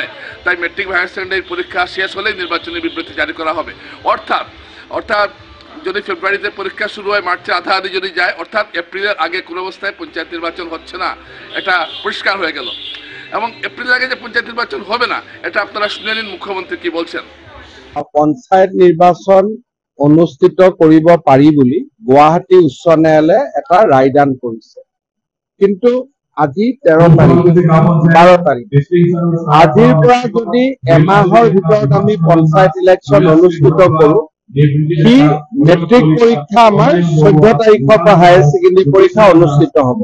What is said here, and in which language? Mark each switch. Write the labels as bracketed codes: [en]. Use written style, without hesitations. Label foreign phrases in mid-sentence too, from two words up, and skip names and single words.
[bn] তাই মেট্রিক বা [en] higher secondary [bn] পরীক্ষা শেষ হলেই নির্বাচনী বিবৃতি জারি করা হবে। অর্থাৎ যদি ফেব্রুয়ারিতে পরীক্ষা শুরু হয়, মার্চের আধাআধি যদি যায়, অর্থাৎ এপ্রিলের আগে কোনো অবস্থায় পঞ্চায়েত নির্বাচন হচ্ছে না, এটা পরিষ্কার হয়ে গেল। এবং এপ্রিলের আগে যে পঞ্চায়েত নির্বাচন হবে না, এটা আপনারা শুনে নিন মুখ্যমন্ত্রী কি বলছেন। [as] পঞ্চায়ত নির্বাচন অনুষ্ঠিত কৰিব পাৰি বুলি গুৱাহাটী উচ্চ ন্যায়ালয়ে এটা ৰায়দান কৰিছে, কিন্তু আজি 13 তাৰিখ 12 তাৰিখ আজিৰ পৰা যদি এমাহৰ ভিতৰত আমি পঞ্চায়ত ইলেকশ্যন অনুষ্ঠিত কৰো, সি মেট্ৰিক পৰীক্ষা আমাৰ 14 তাৰিখৰ পৰা [en] higher secondary [as] পৰীক্ষা অনুষ্ঠিত হ'ব।